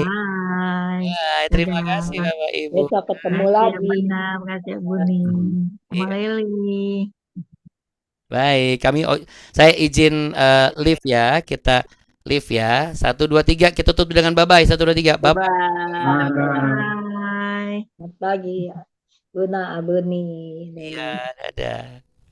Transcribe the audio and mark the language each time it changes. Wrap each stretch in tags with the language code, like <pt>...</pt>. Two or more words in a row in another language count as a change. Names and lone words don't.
<id>Bye. Bye. Terima kasih Bapak Ibu. Besok ketemu Makasih ya lagi. Bunda, makasih ya Buni. Sama Leli. Baik, saya izin live ya, kita live ya. 1 2 3 kita tutup dengan bye-bye. 1 2 3. Bye. Bye. Selamat pagi, Buna Abuni. Iya, dadah.</id>